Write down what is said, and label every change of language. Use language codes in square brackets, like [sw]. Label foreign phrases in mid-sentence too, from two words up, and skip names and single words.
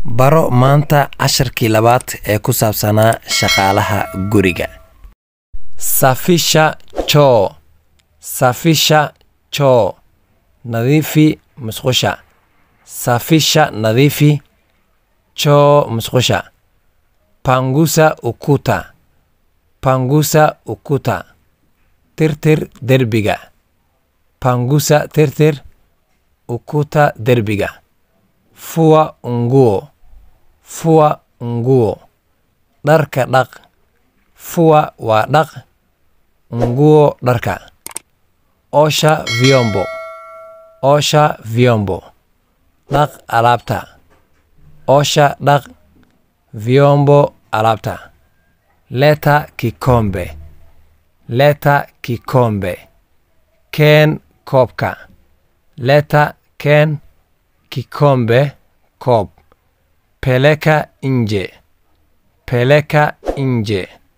[so] baro maanta casharkii labaad ee ku saabsanaa shaqaalaha guriga. [sw] Safisha choo. Safisha choo. [so] Nadiifi musqusha. [sw] Safisha nadiifi choo musqusha. Pangusa ukuta. Pangusa ukuta. [so] Tirtir derbiga. [sw] Pangusa tirtir ukuta derbiga. Fua nguo. Fua nguo. [so] Dharka dhaq. Fua waa dhaq. [sw] Nguo dharka. Osha vyombo. Osha vyombo. [so] Dhaq alaabta. [sw] Osha dhaq vyombo alaabta. Leta kikombe. Leta kikombe. [so] Ken koobka. Leta ken kikombe koob. [sw] Peleka nje. Peleka nje.